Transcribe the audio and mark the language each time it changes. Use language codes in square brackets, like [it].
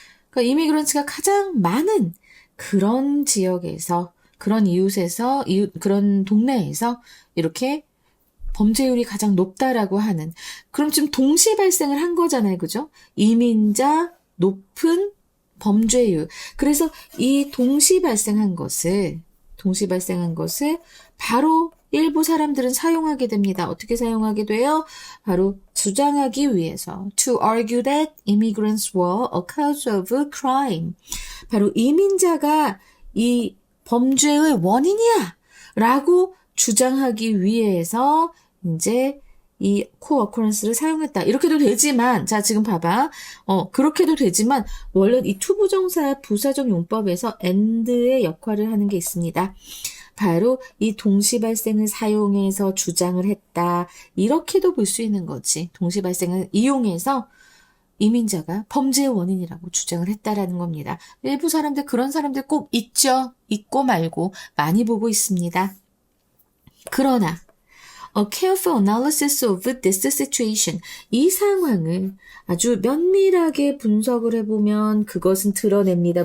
[ko] 그러니까 이미그런트가 가장 많은 그런 지역에서, 그런 이웃에서, 그런 동네에서 이렇게 범죄율이 가장 높다라고 하는, 그럼 지금 동시 발생을 한 거잖아요. 그죠? 이민자, 높은 범죄율. 그래서 이 동시 발생한 것을 동시 발생한 것을 바로 일부 사람들은 사용하게 됩니다. 어떻게 사용하게 돼요? 바로 주장하기 위해서 [en] to argue that immigrants were a cause of crime. [ko] 바로 이민자가 이 범죄의 원인이야 라고 주장하기 위해서 이제 이 co-occurrence를 사용했다. 이렇게도 되지만, 자, 지금 봐봐. 그렇게도 되지만, 원래 이 투부정사 부사적 용법에서 and의 역할을 하는 게 있습니다. 바로 이 동시 발생을 사용해서 주장을 했다. 이렇게도 볼 수 있는 거지. 동시 발생을 이용해서 이민자가 범죄의 원인이라고 주장을 했다라는 겁니다. 일부 사람들, 그런 사람들 꼭 있죠. 있고 말고 많이 보고 있습니다. 그러나 [en] A careful analysis of this situation. [ko] 이 상황을 아주 면밀하게 분석을 해보면 그것은 드러냅니다.